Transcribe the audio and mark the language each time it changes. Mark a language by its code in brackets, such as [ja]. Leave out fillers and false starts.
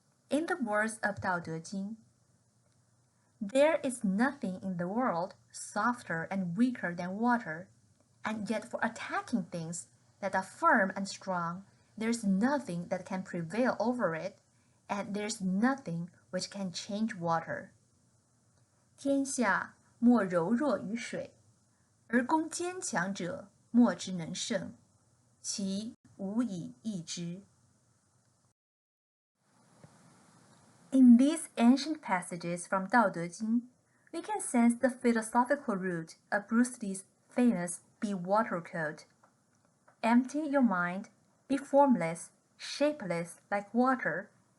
[en] In the words of Dao De Jing, there is nothing in the world softer and weaker than water, and yet for attacking things that are firm and strong, there's nothing that can prevail over it, and there's nothing which can change water. [zh] 天下莫柔弱于水，而攻坚强者莫之能胜，其无以易之。 [en] In these ancient passages from Dao De Jing, we can sense the philosophical root of Bruce Lee's famous Be Water quote. Empty your mind, be formless, shapeless like water.